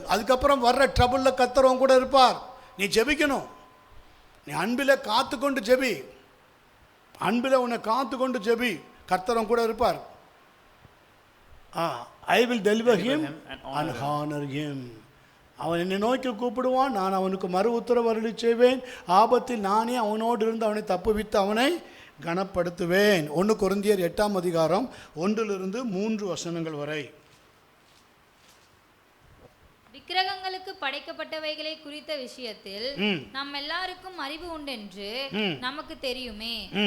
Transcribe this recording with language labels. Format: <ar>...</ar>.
<ta>அதுக்கப்புறம் வர்ற ட்ரபிளில் கர்த்தர் கூட இருப்பார். நீ ஜெபிக்கணும். நீ அன்பில் காத்து கொண்டு ஜெபி. அன்பில் உன்னை காத்து கொண்டு ஜெபி, கர்த்தர் கூட இருப்பார்.</ta> <en>I will deliver him and honor him.</en> <ta>அவன் என்னை நோக்கி கூப்பிடுவான், நான் அவனுக்கு மறு உத்தரவு அருளி செய்வேன். ஆபத்தில் நானே அவனோடு இருந்து அவனை தப்புவித்து அவனை கனப்படுத்துவேன். 1 கொரிந்தியர் 8:1-3 வரை. விக்கிரகங்களுக்கு படைக்கப்பட்டவைகளை குறித்த விஷயத்தில் நம் எல்லாருக்கும் அறிவு உண்டென்று நமக்கு தெரியுமே.</ta>